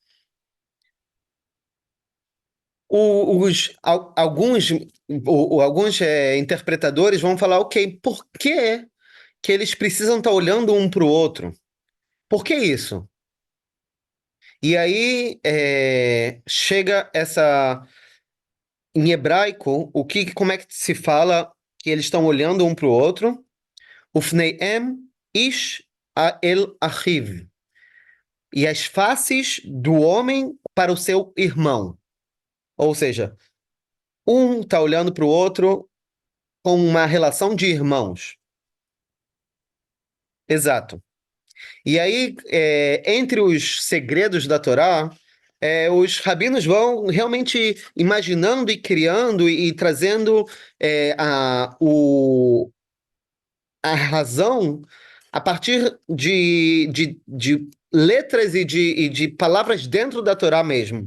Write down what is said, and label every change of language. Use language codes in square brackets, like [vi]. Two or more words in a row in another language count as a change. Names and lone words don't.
[pt] Alguns interpretadores vão falar, ok, por que eles precisam estar olhando um para o outro? Por que isso? E aí chega essa... Em hebraico, como é que se fala que eles estão olhando um para o outro? [he] ופניהם איש אל אחיו. [pt] E as faces do homem para o seu irmão. Ou seja, um está olhando para o outro com uma relação de irmãos. Exato. E aí, entre os segredos da Torá, os rabinos vão realmente imaginando e criando e trazendo a razão a partir de letras e de palavras dentro da Torá mesmo.